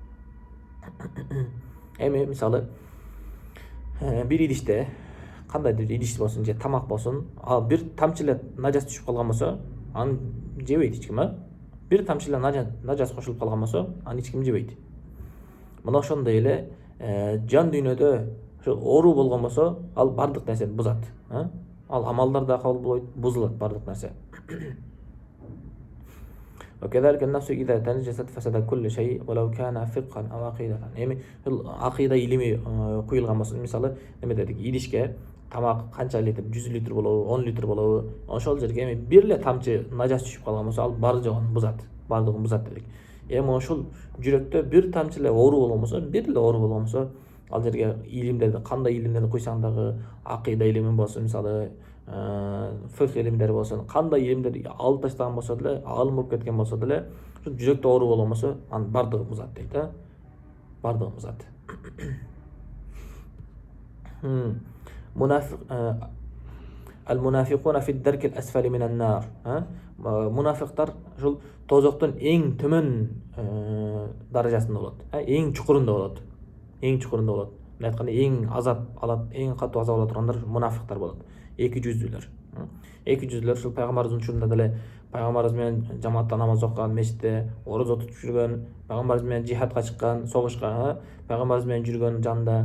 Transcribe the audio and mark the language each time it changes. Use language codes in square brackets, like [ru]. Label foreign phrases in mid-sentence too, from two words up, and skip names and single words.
[ky] Эми мисалы бир идиште кандайдыр идиш болсун же тамак болсун, ал бир тамчы эле нажас түшүп калган болсо, аны жебейт эч ким. Бир тамчы эле нажас кошулуп калган болсо, аны эч ким жебейт. Мына ошондой эле жан дүйнөдө ошо оору болгон болсо, ал бардык нерсени бузат. Ал амалдар да кабыл болбойт, бузулат бардык нерсе. [ar] وكذلك النفس إذا تنجست فسد كل شيء ولو كان فقها أو عقيدة. [ky] Эми акыйда илими куюлган болсо, мисалы неме дедик, идишке тамак канча литр, 100 литр болобу, 10 литр болобу, ошол жерге эми бир эле тамчы нажас түшүп калган болсо, ал бар жогун бузат, бардыгын бузат дедик. Эми ошол жүрөктө бир тамчы эле оору болгон болсо, бир эле оору болгон болсо, ал жерге илимдерди, кандай илимдерди куйсаң дагы, акыйда илими болсун, мисалы фык илимдери болсун, кандай илимдерди алып таштаган болсо деле, алым болуп кеткен болсо деле, ошо жүрөктө оору болгон болсо, анын бардыгын бузат дейт, бардыгын бузат. [ar] المنافقون في الدرك الأسفل من النار. [ky] Мунафиктар ушул тозоктун эң төмөн даражасында болот, эң чукурунда болот. Эң чукурунда болот. Мына айтканда эң азап алат, эң катуу азап ала тургандар мунафиктар болот. Эки жүздүүлөр. Эки жүздүүлөр ушул пайгамбарыбыздын учурунда деле пайгамбарыбыз менен жамаатта намаз окуган, мешитте орозо тутуп жүргөн, пайгамбарыбыз менен жихадка чыккан, согушка, пайгамбарыбыз менен жүргөн жанында.